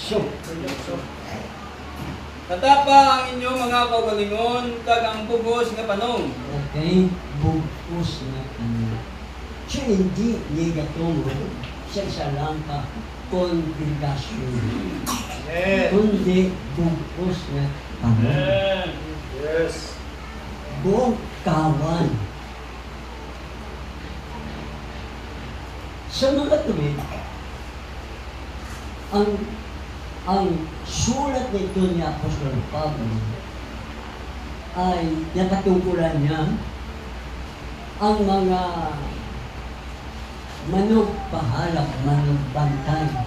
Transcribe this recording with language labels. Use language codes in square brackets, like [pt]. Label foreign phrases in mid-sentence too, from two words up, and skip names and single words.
[hil] tatapa ang inyo mga kaugalingon kag ang bugos nga panong. Okay, bugos nga panon. Siya hindi negatungo sa isa lang ka kongregasyon. Amen. Kundi bugos nga panon. Amen. Yes. [tl] Buong kawan. Sa mga tuwid, ang sulat nito ni Apostol Pablo ay napatungkulan niya ang mga manugpahalap, manugbantay.